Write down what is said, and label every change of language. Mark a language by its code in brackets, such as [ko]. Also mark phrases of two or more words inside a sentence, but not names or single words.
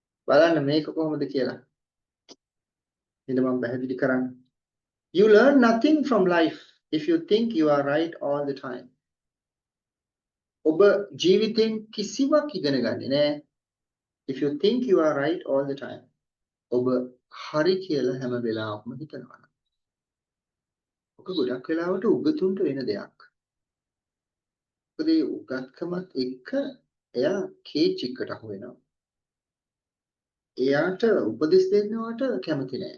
[si] බලන්න මේක කොහොමද කියලා. ඉතින් මම පැහැදිලි කරන්න. [en] You learn nothing from life if you think you are right all the time. [si] ඔබ ජීවිතෙන් කිසිවක් ඉගෙන ගන්නේ නැහැ. [en] If you think you are right all the time. [si] ඔබ හරි කියලා හැම වෙලාවකම හිතනවා. ඔක ගොඩක් වෙලාවට උගතුන්ට වෙන දෙයක්. මොකද ඒ උගත්කමත් එක්ක එයා කේචික්කට අහු වෙනවා. එයාට උපදෙස් දෙන්නවට කැමති නැහැ.